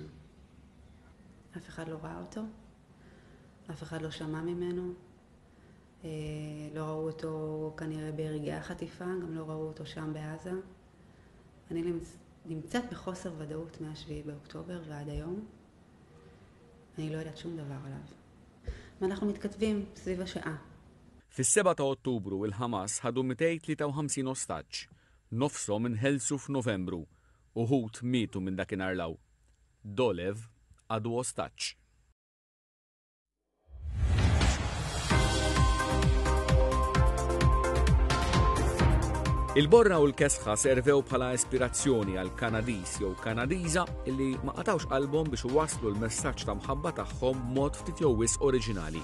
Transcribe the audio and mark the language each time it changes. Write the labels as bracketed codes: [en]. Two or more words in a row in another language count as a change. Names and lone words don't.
[he] אף אחד לא ראה אותו, אף אחד לא שמע ממנו, לא ראו אותו כנראה ברגעי החטיפה, גם לא ראו אותו שם בעזה. אני נמצאת בחוסר ודאות מה-7 באוקטובר ועד היום. אני לא יודעת שום דבר עליו. ואנחנו מתכתבים סביב השעה. [mt] Fis-7 ta' Ottubru il-Ħamas ħadu 253 ostaġġ, nofshom inħelsu f'Novembru, uħud mietu minn dakinhar l-għaw. Dolev għadu ostaġġ. Il-borra u l-kesħa servew bħala ispirazzjoni għal Kanadis jew Kanadiża illi ma qatawx qalbhom biex waslu l-messaġġ ta' mħabba tagħhom mod ftit jew wisq oriġinali.